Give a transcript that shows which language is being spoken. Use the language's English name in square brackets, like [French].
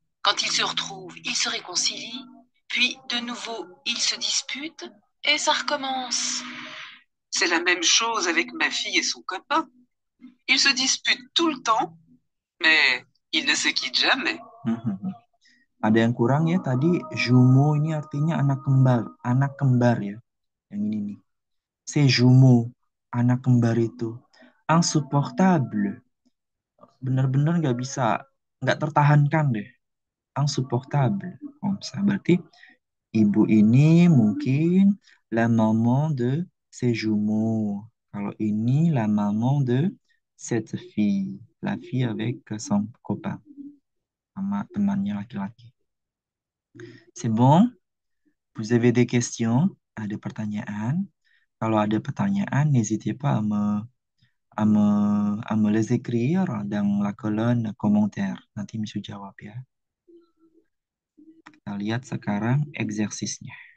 [French] Quand ils se retrouvent, ils se réconcilient, puis de nouveau ils se disputent, et ça recommence. C'est la même chose avec ma fille et son copain. Ils se disputent tout le temps, mais ils ne se quittent jamais. [Indonesian] Ada yang kurang ya tadi, jumeau ini artinya anak kembar ya. Yang ini nih. [French] C'est jumeau, [Indonesian] anak kembar itu. Insupportable, benar-benar nggak bisa, nggak tertahankan deh. [French] Insupportable. [Indonesian] Oh, berarti ibu ini mungkin [French] la maman de ses jumeaux. [Indonesian] Kalau ini [French] la maman de cette fille. La fille avec son copain. [Indonesian] Sama temannya laki-laki. [French] C'est bon? Vous avez des questions? [Indonesian] Ada pertanyaan? Kalau ada pertanyaan, [French] n'hésitez pas à me les écrire dans la colonne commentaire. [Indonesian] Nanti Misu jawab ya. Kita lihat sekarang exercisenya.